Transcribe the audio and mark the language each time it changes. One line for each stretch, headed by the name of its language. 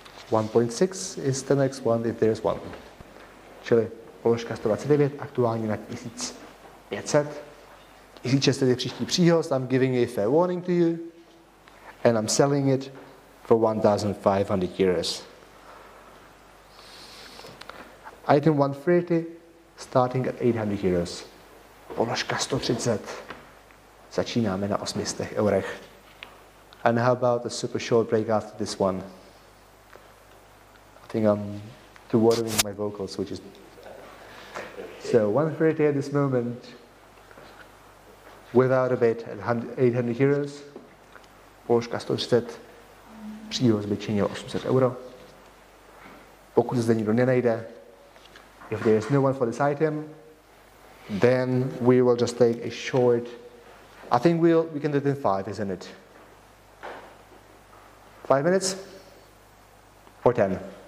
English: 1.6 is the next one if there's one.
Czech: Čili položka 129 aktuálně na 1500. 1600 je příští příhoz.
English: I'm giving a fair warning to you. And I'm selling it for 1,500 euros. Item 130, starting at 800 euros.
Czech: Položka 130. Začínáme na 800 eurech.
English: And how about a super short break after this one? I think I'm too watering my vocals, which is... So 130 at this moment, without a bid at 800 euros.
Czech: Položka 130, příhoz by činil 800 euro. Pokud zde nikdo nenajde,
English: if there is no one for this item, then we will just take a short, I think we can do it in 5, isn't it? 5 minutes? Or 10?